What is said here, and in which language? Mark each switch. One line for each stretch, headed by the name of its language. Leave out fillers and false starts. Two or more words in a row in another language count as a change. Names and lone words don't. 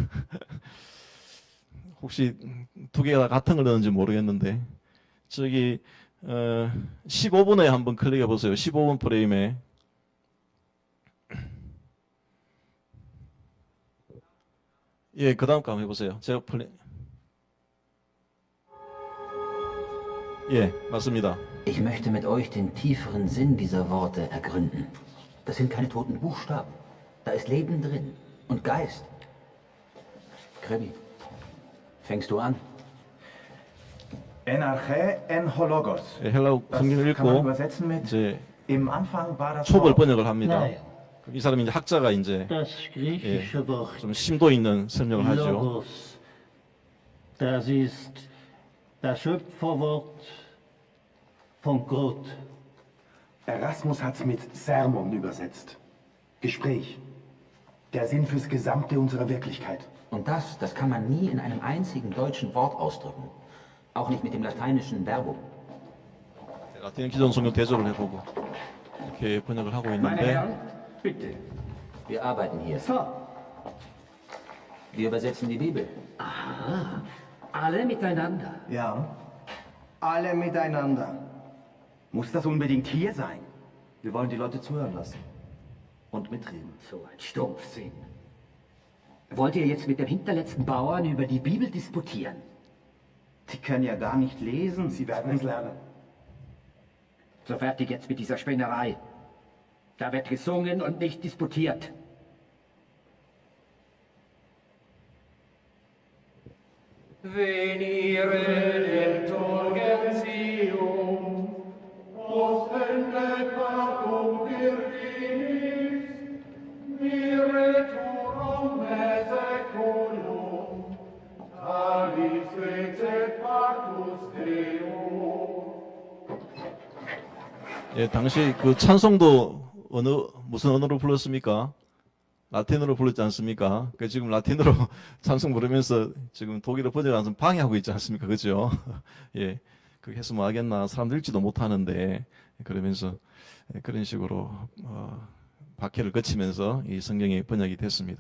Korean: 혹시 두 개가 같은 걸 넣는지 모르겠는데, 저기 15분에 한번 클릭해 보세요. 15분 프레임에. 그 다음 거 한번 해보세요. 제가 맞습니다.
German: Ich möchte mit euch den tieferen Sinn dieser Worte ergründen. Das sind keine toten Buchstaben. Da ist Leben drin und Geist. Krebi, fängst du an?
Greek: Ἐν ἀρχῇ ἦν ὁ λόγος.
Korean: 헬라어 성경을
German: kann man
Korean: 읽고
German: übersetzen mit
Korean: 이제
German: Im Anfang war das
Korean: 촉을
German: Wort.
Korean: 번역을 합니다. 이 사람이 이제 학자가 이제
German: Das griechische Wort
Korean: 좀 심도 있는 설명을 하죠.
German: Logos, das ist das Schöpferwort von Gott. Erasmus hat es mit Sermon übersetzt. Gespräch. Der Sinn fürs Gesamte unserer Wirklichkeit. Und das kann man nie in einem einzigen deutschen Wort ausdrücken. Auch nicht mit dem lateinischen Verbum.
Korean: 라틴 기존 성경 대조를 해보고 이렇게 번역을 하고
German: Meine
Korean: 있는데
German: Herren, bitte. Wir arbeiten hier. So, Wir übersetzen die Bibel. alle miteinander. Ja. Alle miteinander. Muss das unbedingt hier sein? Wir wollen die Leute zuhören lassen und mitreden. So ein Stumpfsinn. Wollt ihr jetzt mit dem hinterletzten Bauern über die Bibel disputieren? Die können ja gar nicht lesen. Sie werden es lernen. So fertig jetzt mit dieser Spinnerei. Da wird gesungen und nicht disputiert.
Latin: Venire lector gentium, ostende pactum virginis, mireturum et seculum, talis fecet pactus Deum.
Korean: 예, 당시 그 찬송도 무슨 언어로 불렀습니까? 라틴어로 불렀지 않습니까? 그 지금 라틴어로 찬송 부르면서 지금 독일어 번역하면서 방해하고 있지 않습니까? 그죠? 예, 그렇게 해서 뭐 하겠나? 사람들 읽지도 못하는데 그러면서 그런 식으로 박해를 거치면서 이 성경이 번역이 됐습니다.